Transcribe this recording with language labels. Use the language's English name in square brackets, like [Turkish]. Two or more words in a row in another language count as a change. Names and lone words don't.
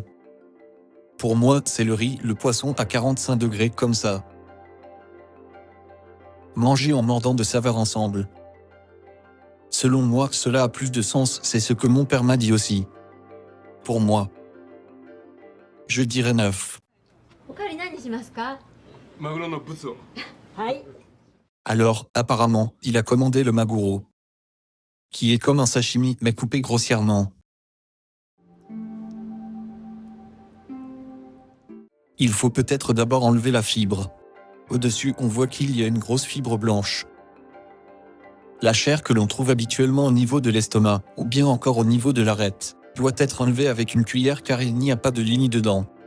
[French] Pour moi, c'est le riz, le poisson à 45 degrés comme ça. Manger en mordant de saveurs ensemble. Selon moi, cela a plus de sens, c'est ce que mon père m'a dit aussi. Pour moi, je dirais 9. [Japanese] おかわり何にしますか？マグロのブツをはい。 [French] Alors, apparemment, il a commandé le maguro, qui est comme un sashimi mais coupé grossièrement. Il faut peut-être d'abord enlever la fibre. Au-dessus, on voit qu'il y a une grosse fibre blanche. La chair que l'on trouve habituellement au niveau de l'estomac, ou bien encore au niveau de l'arête, doit être enlevée avec une cuillère car il n'y a pas de ligne dedans.